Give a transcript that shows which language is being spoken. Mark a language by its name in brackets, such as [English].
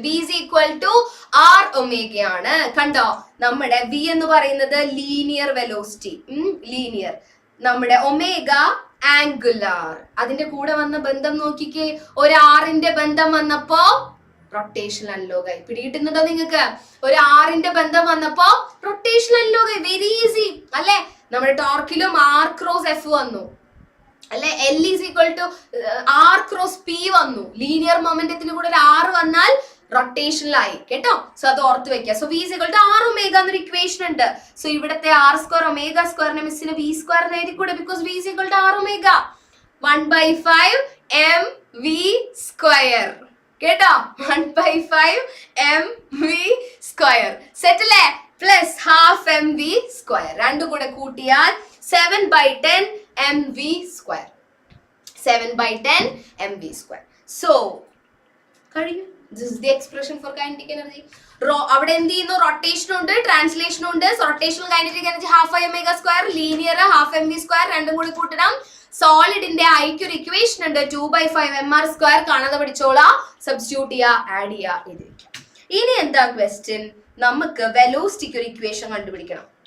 [English] v is equal to r omega ആണ്. [Malayalam] കണ്ടോ, നമ്മുടെ v എന്ന് പറയുന്നത് ലീനിയർ വെലോസിറ്റി, ലീനിയർ. നമ്മുടെ ഒമേഗ ആംഗുലാർ. അതിന്റെ കൂടെ വന്ന ബന്ധം നോക്കിക്കേ, ഒരു ആറിന്റെ ബന്ധം വന്നപ്പോ റൊട്ടേഷണൽ അൺലോഗായി. പിടികിട്ടുന്നുണ്ടോ നിങ്ങൾക്ക്? ഒരു ആറിന്റെ ബന്ധം വന്നപ്പോ റൊട്ടേഷണൽ അൺലോഗായി. വെരി ഈസി അല്ലെ? നമ്മുടെ ടോർക്കിലും r ക്രോസ് f വന്നു അല്ലെ. [English] L is equal to r cross p വന്നു. [Malayalam] ലീനിയർ മൊമെന്റത്തിന് കൂടെ ഒരു r വന്നാൽ റൊട്ടേഷനിലായി കേട്ടോ. സോ അത് ഓർത്ത് വെക്കുക. So [English] v is equal to r omega [Malayalam] എന്നൊരു ഇക്വേഷൻ ഉണ്ട്. സോ ഇവിടത്തെ r² ω² മിസ്സിന് v² എഴുതി കൂടെ, because v is equal to r omega 1/5 mv² കേട്ടോ. 1/5 mv². സെറ്റ് അല്ലേ? Plus half mv². രണ്ടും കൂടെ കൂട്ടിയാൽ 7/10 mv². 7/10 mv². സോ കഴിഞ്ഞു. [English] This is the expression for kinetic energy. [Malayalam] അവിടെ എന്ത് ചെയ്യുന്നു? റൊട്ടേഷനും ഉണ്ട്, ട്രാൻസ്ലേഷനും ഉണ്ട്. Rotational kinetic energy half I ω², linear half mv², രണ്ടും കൂടി കൂട്ടണം. സോളിഡിന്റെ ഐക്ക് ഒരു ഇക്വേഷൻ ഉണ്ട്, 2/5 mr². കാണാതെ പഠിച്ചോളാം, സബ്സ്റ്റിറ്റ്യൂട്ട് ചെയ്യുക, ആഡ് ചെയ്യുക, എഴുതിയിരിക്കാം. ഇനി എന്താ ക്വസ്റ്റ്യൻ? നമുക്ക് വെലോസിറ്റിക്ക് ഒരു ഇക്വേഷൻ കണ്ടുപിടിക്കണം.